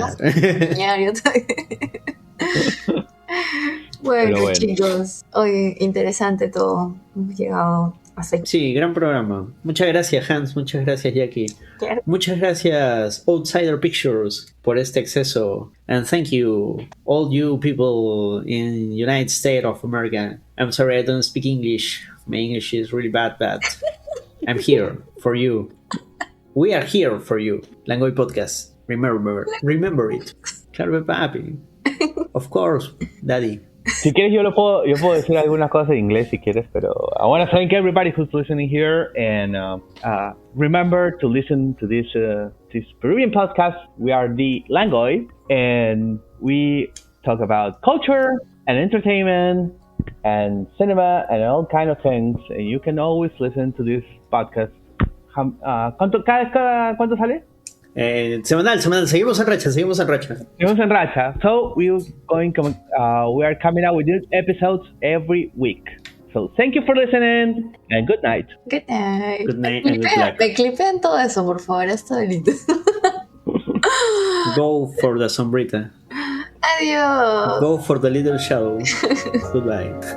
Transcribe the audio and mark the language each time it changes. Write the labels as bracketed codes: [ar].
[es] No se va a bañar, yo también. Bueno, chicos, hoy interesante todo. Hemos llegado hasta aquí. Sí, gran programa. Muchas gracias, Hans. Muchas gracias, Jackie. Claro. Muchas gracias, Outsider Pictures, por este acceso. [en] And thank you, all you people in United States of America. I'm sorry I don't speak English. My English is really bad, but I'm here for you. We are here for you. Langoy Podcast. Remember it. [es] Claro, papi. [en] Of course, daddy. [es] Si quieres yo puedo decir algunas cosas en inglés si quieres, pero [en] I want to thank everybody who's listening here and remember to listen to this Peruvian podcast. We are the Langoy and we talk about culture and entertainment and cinema and all kind of things. And you can always listen to this podcast. [es] ¿Cuánto sale? Semanal, seguimos en racha. [en] So we are coming out with new episodes every week. So thank you for listening and good night. Good night. Good night and good luck. [es] Me clipen todo eso, por favor, esto delito. [en] Go for the sombrita. [es] Adiós. [en] Go for the little shadow. Goodbye.